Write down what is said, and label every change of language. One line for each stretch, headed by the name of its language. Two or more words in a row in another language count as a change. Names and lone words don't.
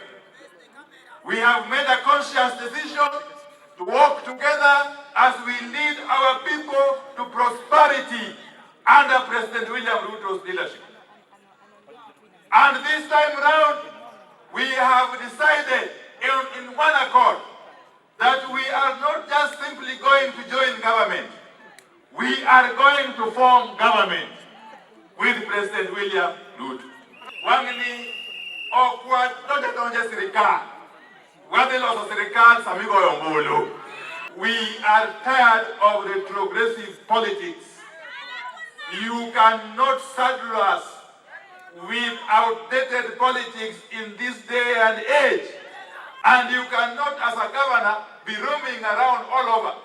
English: We have made a conscious decision to work together as we lead our people to prosperity under President William Ruto's leadership. And this time around, we have decided in one accord that we are not just simply going to join government. We are going to form government with President William Ruto.
Luyia: Wangini okwa tonje serikali. Wadiloso serikali samigo yombulu.
English: We are tired of retrogressive politics. You cannot saddle us with outdated politics in this day and age. And you cannot, as a governor, be roaming around all over.